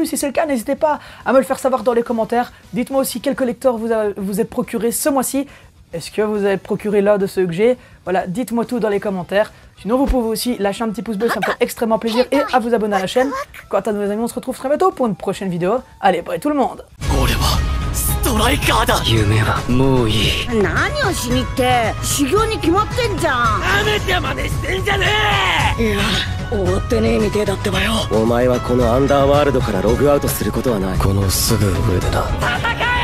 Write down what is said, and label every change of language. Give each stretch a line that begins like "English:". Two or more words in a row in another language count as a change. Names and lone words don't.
French: Si c'est le cas, n'hésitez pas à me le faire savoir dans les commentaires. Dites-moi aussi quel collector vous êtes procuré ce mois-ci. Est-ce que vous avez procuré l'un de ceux que j'ai? Voilà, dites-moi tout dans les commentaires. Sinon vous pouvez aussi lâcher un petit pouce bleu, ça me fait extrêmement plaisir, et à vous abonner à la chaîne. Quant à nous les amis, on se retrouve très bientôt pour une prochaine vidéo. Allez, bye tout le monde.
Japanese: ストライカーだ。夢はもういい。何をしにって修行に決まってんじゃん。なめて真似してんじゃねえ。いや終わってねえみてえだってばよ。お前はこのアンダーワールドからログアウトすることはない。このすぐ上でな。戦